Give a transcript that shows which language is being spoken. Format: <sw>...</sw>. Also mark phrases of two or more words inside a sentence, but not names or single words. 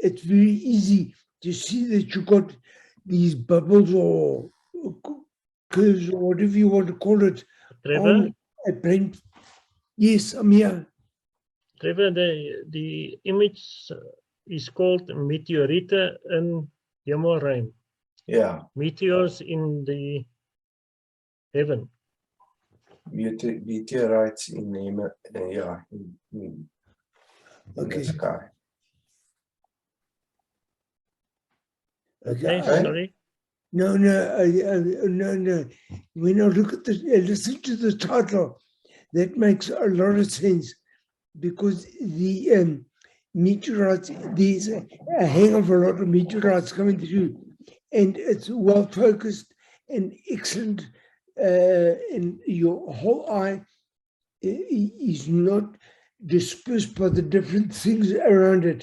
<en>It's very easy to see that you got these bubbles or curves or whatever you want to call it Trevor, on a brain. Yes, I'm here. Trevor, the image is called</en> <af>meteoriete in hemelruim.</af> <en>Ja, Meteors in the heaven.</en> <af>meteorites in die hemel, ja,</af> <en>in Okay. the sky. Okay, Okay. sorry. No. When I look at this, listen to the title, that makes a lot of sense, because the meteorites, there's a hang of a lot of meteorites coming through, and it's well focused and excellent, and your whole eye is not dispersed by the different things around it.</en>